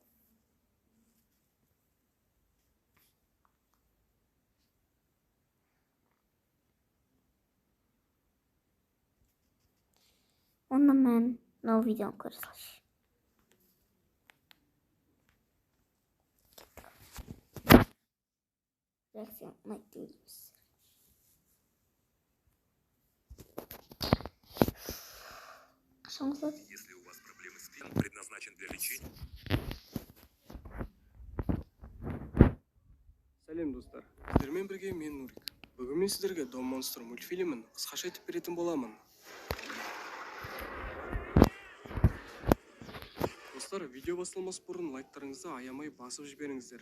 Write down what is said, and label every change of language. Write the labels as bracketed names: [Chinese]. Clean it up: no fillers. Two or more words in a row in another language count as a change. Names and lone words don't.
[Kazakh] Онда мен мынау видеоны көре салшы. Реакция ұнайды дейміз. Қашан қосады? [Russian] Если у вас проблемы с спиной, предназначен для лечения. [Kazakh] Сәлем достар, сіздермен бірге мен Нурик. Бүгін мен сіздерге Дом Монстр мультфильмін қысқаша айтып беретін боламын. Достар, видео басталмас бұрын лайктарыңызды аямай басып жіберіңіздер.